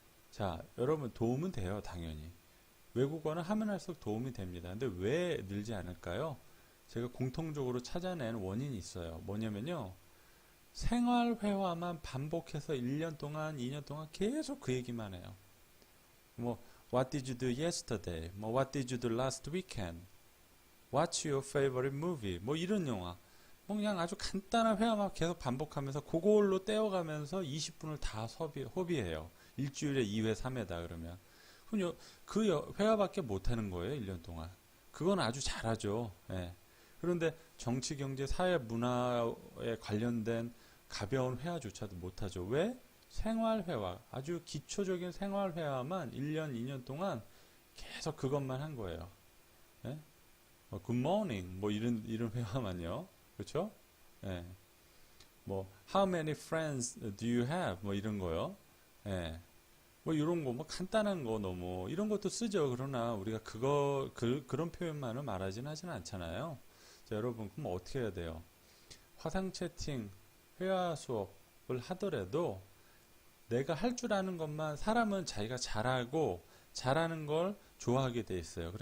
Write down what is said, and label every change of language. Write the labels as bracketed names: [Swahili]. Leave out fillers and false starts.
[Korean] 자, 여러분 도움은 돼요, 당연히. 외국어는 하면 할수록 도움이 됩니다. 근데 왜 늘지 않을까요? 제가 공통적으로 찾아낸 원인이 있어요. 뭐냐면요. 생활회화만 반복해서 1년 동안, 2년 동안 계속 그 얘기만 해요. [English] 뭐, What did you do yesterday? 뭐, What did you do last weekend? What's your favorite movie? [Korean] 뭐, 이런 영화. 뭐, 그냥 아주 간단한 회화만 계속 반복하면서 그걸로 떼어가면서 20분을 다 소비해요. 일주일에 2회, 3회다, 그러면. 그럼 그 회화밖에 못하는 거예요, 1년 동안. 그건 아주 잘하죠. 예. 그런데 정치, 경제, 사회, 문화에 관련된 가벼운 회화조차도 못하죠. 왜? 생활회화, 아주 기초적인 생활회화만 1년, 2년 동안 계속 그것만 한 거예요. 예? 뭐, [English] good morning, [Korean] 뭐 이런 회화만요. 그렇죠? 예. [English] 뭐, how many friends do you have? [Korean] 뭐 이런 거요. 예. 뭐 이런 거, 뭐 간단한 거 너무 이런 것도 쓰죠. 그러나 우리가 그런 표현만을 말하진 하진 않잖아요. 자, 여러분 그럼 어떻게 해야 돼요? 화상 채팅, 회화 수업을 하더라도 내가 할 줄 아는 것만 사람은 자기가 잘하고 잘하는 걸 좋아하게 돼 있어요.